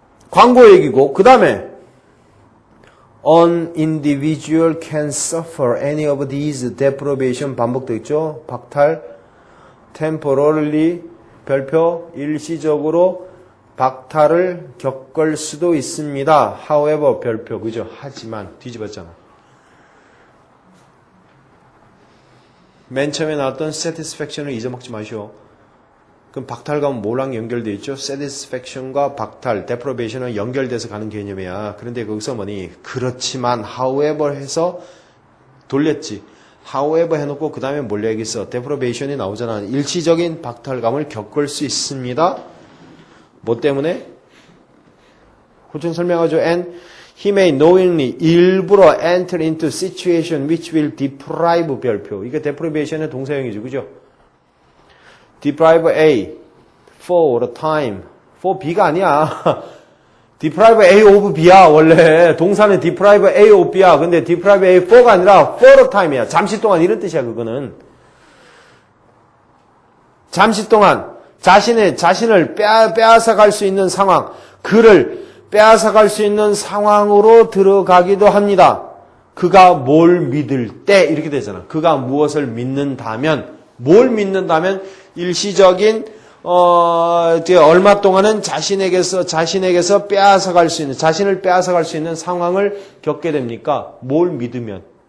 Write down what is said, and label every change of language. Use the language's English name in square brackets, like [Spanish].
[Korean] 광고 얘기고 그 다음에 [English] An individual can suffer any of these deprivation [Korean] 반복되어 있죠. 박탈, temporarily 별표 일시적으로 박탈을 겪을 수도 있습니다. However 별표 그죠? 하지만 뒤집었잖아. 맨 처음에 나왔던 satisfaction을 잊어먹지 마시오. 그럼 박탈감은 뭐랑 연결되어 있죠? satisfaction과 박탈, deprivation은 연결돼서 가는 개념이야. 그런데 거기서 뭐니? 그렇지만 however 해서 돌렸지. however 해놓고 그 다음에 뭘 얘기했어? deprivation이 나오잖아. 일시적인 박탈감을 겪을 수 있습니다. 뭐 때문에? 호칭 설명하죠. [English] And he may knowingly [Korean] 일부러 [English] enter into situation which will deprive 별표. [Korean] 이게 deprivation의 동사형이죠. 그죠? [English] deprive A for a time. [Korean] for B가 아니야. deprive A of B야. 원래 동사는 deprive A of B야. 근데 deprive A for가 아니라 for a time이야. 잠시 동안 이런 뜻이야. 그거는. 잠시 동안 자신을 빼앗아갈 수 있는 상황, 그를 빼앗아갈 수 있는 상황으로 들어가기도 합니다. 그가 뭘 믿을 때 이렇게 되잖아. 그가 무엇을 믿는다면, 뭘 믿는다면 일시적인 얼마 동안은 자신에게서 빼앗아갈 수 있는, 자신을 빼앗아갈 수 있는 상황을 겪게 됩니까? 뭘 믿으면?